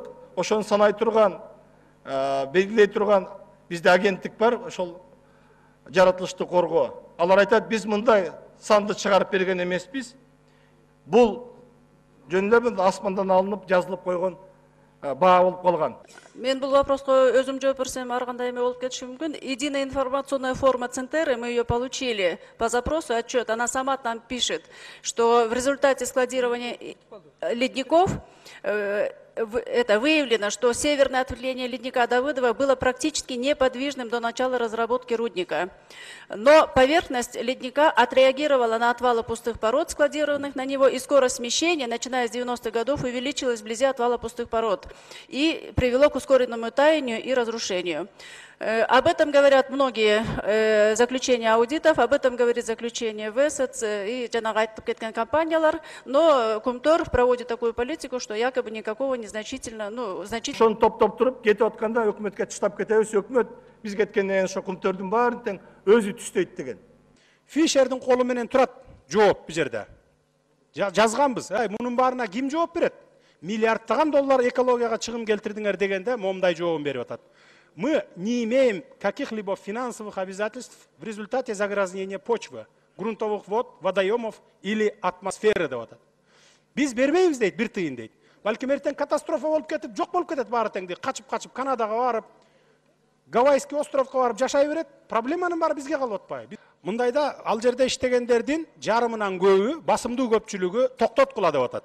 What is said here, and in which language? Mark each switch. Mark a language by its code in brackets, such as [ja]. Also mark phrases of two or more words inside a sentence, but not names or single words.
[ky] Ошону санай турган, белгилей турган бизде агенттик бар, ошол жаратылышты коргоо. Алар айтат, биз мындай санды чыгарып берген эмеспиз. Бул жөнүндө асмандан алынып, жазылып койгон баа болуп калган. Мен бул вопроско өзүм жооп берсем, ар кандай эме болуп кетиши мүмкүн. [ru] Единая информационная форма Центеры, мы ее получили по запросу отчет. Она сама там пишет, что в результате складирования ледников это выявлено, что северное ответвление ледника Давыдова было практически неподвижным до начала разработки рудника. Но поверхность ледника отреагировала на отвалы пустых пород, складированных на него, и скорость смещения, начиная с 90-х годов, увеличилась вблизи отвала пустых пород и привело к ускоренному таянию и разрушению. Об этом говорят многие заключения аудитов, об этом говорит заключение ВЭСЭЦ и [ky] жанагы айтып кеткен компаниялар, [ru] но Кумтор проводит такую политику, что якобы никакого незначительно, [ky] Ошону топтоп туруп кетип атканда өкмөткө таштап кетебиз, өкмөт биз кеткенден ошо Кумтордун баарын тең өзү түстөйт деген. Фишердин колу менен турат жооп бул жерде. Жазганбыз, мунун баарына ким жооп берет? Миллиарддаган доллар экологияга чыгым келтирдиңер дегенде момундай жообун берип атат. [ru] Мы не имеем каких-либо финансовых обязательств в результате загрязнения почвы, грунтовых вод, водоемов или атмосферы [ky] деп атат. Биз бербейбиз дейт, бир тыйын дейт. Балким эртең катастрофа болуп кетип, жок болуп кетет баары тең дейт. Качып Канадага барып, [ru] Гавайский островко [ky] барып жашай берет. Проблеманын баары бизге калып атпайбы? Мындайда ал жерде иштегендердин жарымынан көбү, басымдуу көпчүлүгү токтоткула деп атат.